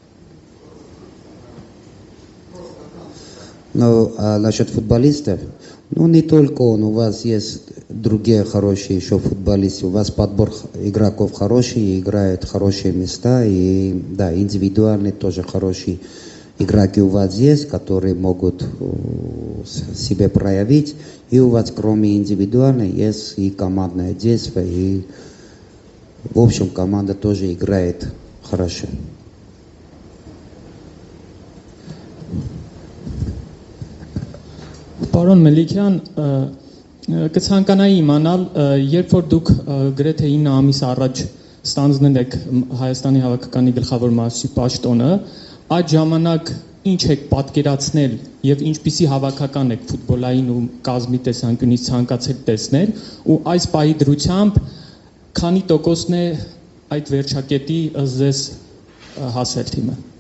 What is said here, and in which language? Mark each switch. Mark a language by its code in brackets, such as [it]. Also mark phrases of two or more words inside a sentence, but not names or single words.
[ru] Но насчет футболистов, не только он, у вас есть другие хорошие еще футболисты, у вас подбор игроков хороший, играют хорошие места, и да, индивидуальные тоже хорошие игроки у вас есть, которые могут себя проявить, и у вас кроме индивидуальной есть и командное действие, и в общем команда тоже играет хорошо. [hy] Պարոն Մելիքյան, կցանկանայի իմանալ, երբ որ դուք գրեթե 9 ամիս առաջ ստանձնել եք Հայաստանի հավաքականի գլխավոր մարզչի պաշտոնը, այդ ժամանակ ինչ եք պատկերացնել եւ ինչպիսի հավաքական եք ֆուտբոլային ու կազմի տեսանկյունից ցանկացել տեսնել, ու այս պահի դրությամբ քանի տոկոսն է այդ վերջակետի ձեզ հասել թիմը։